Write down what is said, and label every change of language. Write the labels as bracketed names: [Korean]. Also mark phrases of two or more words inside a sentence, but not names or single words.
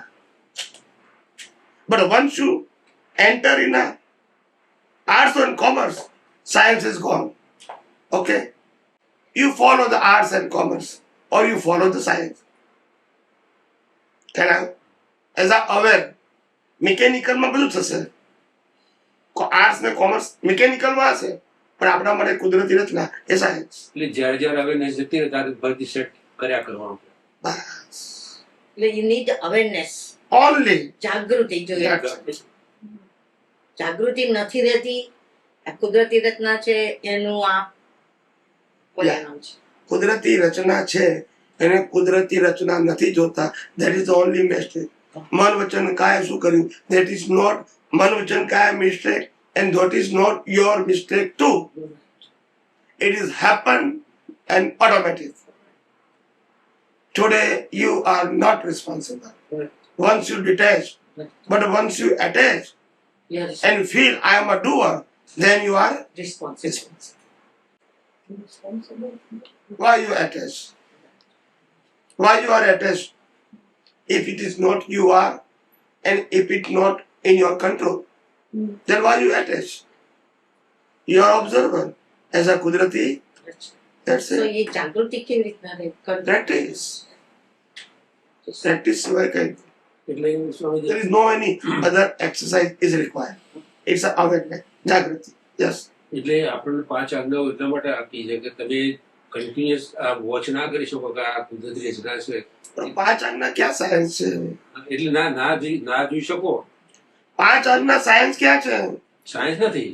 [English] But once you enter in a arts and commerce, science is gone. Okay? You follow the arts and commerce or you follow the science. Can I? As I aware, mechanical [Gujarati] માં બધું થશે. આર્ટ્સ ને કોમર્સ મિકેનિકલ માં હશે, પણ આપણા માટે કુદરતી રચના એ સાયન્સ. એટલે જ્યારે અવેરનેસ જતી રહે ત્યારે ભરતી સેટ કર્યા કરવાનું. બસ. [English] એટલે you need awareness. [Gujarati] ઓનલી જાગૃતિ જોઈએ. જાગૃતિ નથી રહેતી. આ કુદરતી રચના છે એનું આ પરિણામ છે. કુદરતી રચના છે એને કુદરતી રચના નથી જોતા. [English] That is the only mistake. [Gujarati] મન વચન કાય શું કર્યું? [English] That is not [Gujarati] મન વચન કાય [English] mistake and that is not your mistake too. It is happen and automatic. Today you are not responsible. Once you detach, but once you attach Yes. and feel I am a doer, then you are Responsible. why you attach? Why you are attached? If it is not you are, and if it not in your control, then why you attach? You are observer as a Kudrati. That's So it. [Gujarati] એ જાગૃતિ કેવી રીતના રહે? Practice. પ્રેક્ટિસ સિવાય કઈ એટલે સ્વામીજી [English] there is no any other exercise is required. It's a awareness, [Gujarati] જાગૃતિ. Yes. એટલે આપણને 5 આજ્ઞાઓ એટલા માટે આપી છે કે તમે કન્ટિન્યુઅસ આ વોચ ના કરી શકો કે આ કુદરતી રચના છે, પણ પાંચ આજ્ઞા ક્યાં સાયન્સ છે? એટલે ના જોઈ શકો. પાંચ આજ્ઞા સાયન્સ ક્યાં છે? સાયન્સ નથી,